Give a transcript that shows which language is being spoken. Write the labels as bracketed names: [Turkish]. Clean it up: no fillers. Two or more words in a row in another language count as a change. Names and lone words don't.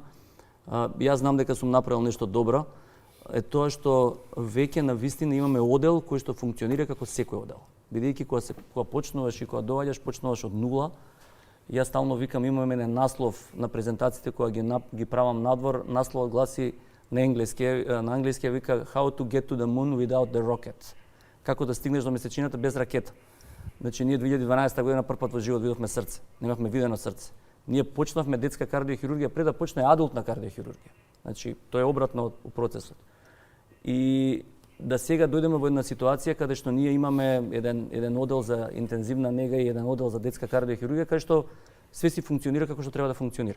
[Macedonian] Јас знам дека сум направил нешто добро. Е тоа што веќе на вистина имаме одел кој што функционира како секој одел. Бидејќи кога почнуваш и кога доаѓаш, почнуваш од нула. Јас стално викам, имаме еден наслов на презентациите кога ги правам надвор, насловот гласи на англиски вика [English] How to get to the moon without the rocket. [Macedonian] Како да стигнеш до месечината без ракета. Значи ние 2012 година првпат во живот видовме срце, немавме видено срце. Ние почнавме детска кардиохирургија пред да почне адултна кардиохирургија. Значи тоа е обратно од процесот. И да сега дојдеме во една ситуација каде што ние имаме еден одел за интензивна нега и еден одел за детска кардиохирургија каде што све си функционира како што треба да функционира.